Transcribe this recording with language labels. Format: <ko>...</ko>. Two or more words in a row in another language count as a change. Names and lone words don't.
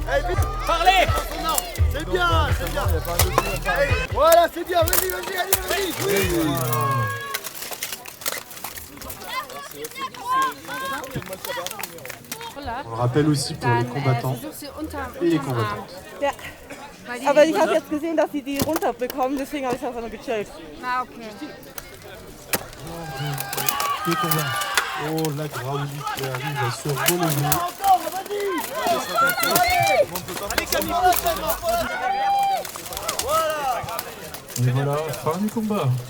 <fr>Parlez! C'est bien. Voilà, c'est bien, vas-y, allez. On le rappelle aussi pour les combattants et les combattantes.</fr> <de>Aber ich habe jetzt gesehen, dass sie die runterbekommen, deswegen habe ich das noch gechillt. Ah, okay.</de> <fr>Les combats. Oh, la Graoulie qui arrive à se relever. Et voilà, fin du combat.</fr>